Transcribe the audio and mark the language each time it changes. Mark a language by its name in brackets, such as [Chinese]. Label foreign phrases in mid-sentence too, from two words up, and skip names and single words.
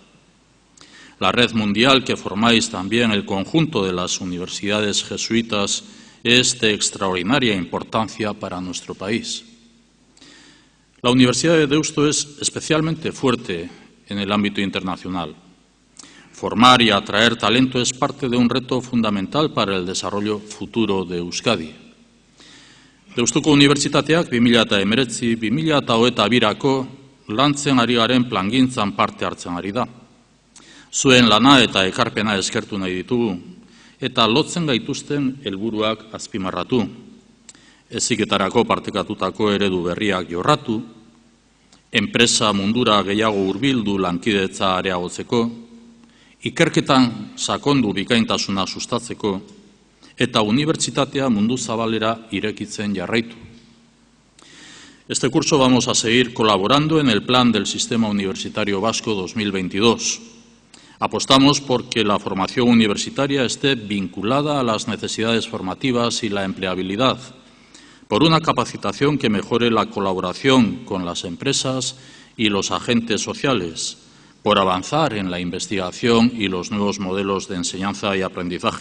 [Spanish] La red mundial que formáis también el conjunto de las universidades jesuitas es de extraordinaria importancia para nuestro país. La Universidad de Deusto es especialmente fuerte en el ámbito internacional. Formar y atraer talento es parte de un reto fundamental para el desarrollo futuro de Euskadi. [Basque] Deustuko Unibertsitateak 2019-2022 lantzen ari garen plangintzan parte hartzen ari da. Zuen lana eta ekarpena eskertu nahi ditugu, eta lotzen gaituzten helburuak azpimarratu. Heziketarako partekatutako eredu berriak jorratu, enpresa mundura gehiago hurbildu lankidetza areagotzeko, ikerketan sakondu bikaintasuna sustatzeko, eta unibertsitatea mundu zabalera irekitzen jarraitu. [Spanish] Este curso vamos a seguir colaborando en el plan del Sistema Universitario Vasco 2022. Apostamos por que la formación universitaria esté vinculada a las necesidades formativas y la empleabilidad, por una capacitación que mejore la colaboración con las empresas y los agentes sociales, por avanzar en la investigación y los nuevos modelos de enseñanza y aprendizaje.